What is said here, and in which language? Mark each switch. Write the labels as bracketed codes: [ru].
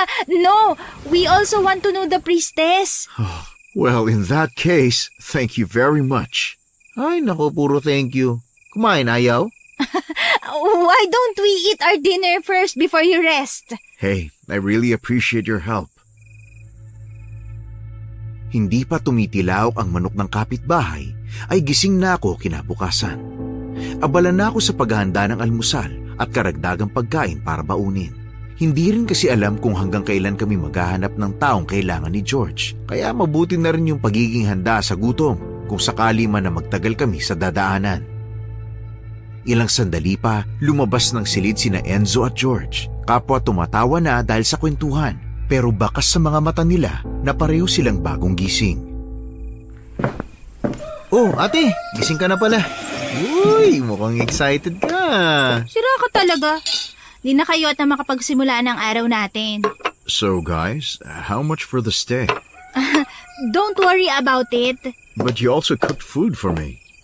[en] No, we also want to know the priestess. Well, in that case, thank you very much. [tl] Ay, nako, puro [en] thank you. [tl] Kumain, ayaw? [en] Why don't we eat our dinner first before you rest? Hey, I really appreciate your help. [tl] Hindi pa tumitilaw ang manok ng kapitbahay, ay gising na ako kinabukasan. Abala na ako sa paghahanda ng almusal at karagdagang pagkain para baunin. Hindi rin kasi alam kung hanggang kailan kami maghahanap ng taong kailangan ni George, kaya mabuti na rin yung pagiging handa sa gutom kung sakali man na magtagal kami sa dadaanan. Ilang sandali pa, lumabas ng silid sina Enzo at George. Kapwa tumatawa na dahil sa kwentuhan, pero bakas sa mga mata nila na pareho silang bagong gising. Oh, ate, gising ka na pala. Uy, mukhang excited ka. Sira ka talaga. Di na kayo at na makapagsimula ng araw natin. [en] So, guys, how much for the stay? Don't worry about it. But you also cooked food for me.